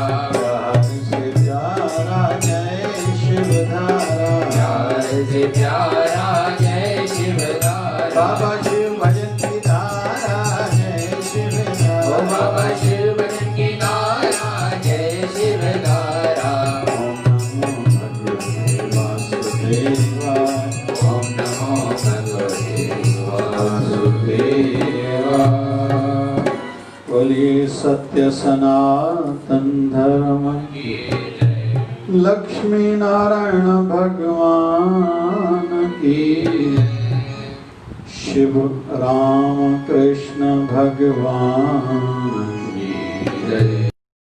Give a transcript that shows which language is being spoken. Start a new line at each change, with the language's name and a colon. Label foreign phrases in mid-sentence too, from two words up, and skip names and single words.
Hindi: प्यार से प्यारा जय शिवधारा। प्यार से प्यारा जय शिवधारा। बाबा शिव भजन की धारा जय ओ शिवधारा। बाबा शिव भजन की धारा जय शिवधारा।
Sanskrit: ओम नमो भगवते वासुदेवाय। ओम नमो भगवते वासुदेवाय।
Hindi: बोलिए सत्य सनातन धर्म की जय। लक्ष्मी नारायण भगवान की। शिव राम कृष्ण भगवान की।